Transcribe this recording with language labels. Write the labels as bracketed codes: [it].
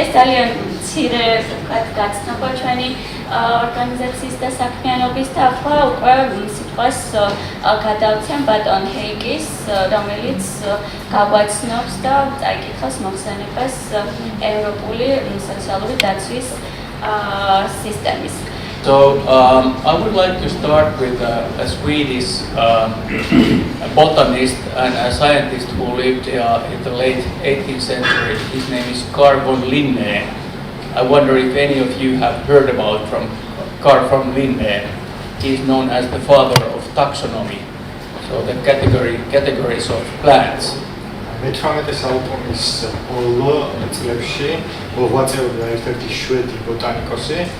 [ka] ეს ძალიან მცირე გაცნობა ჩვენი ორგანიზაციის და საქმიანობის და ახლა უკვე სიტყვას გადავცემ ბატონ ჰეიკის, რომელიც გაგვაცნობს და წაიკითხავს მოხსენებას ევროპული სოციალური დაცვის სისტემის. [en] So I would like to start with a Swedish botanist and a scientist who lived in the late 18th century. His name is Carl von Linné. I wonder if any of you have heard about Carl von Linné. He is known as the father of taxonomy, so the categories of plants. [ka] მე-18 საუკუნის ბოლო წლებში მოღვაწეობდა ერთ-ერთი შვედი ბოტანიკოსი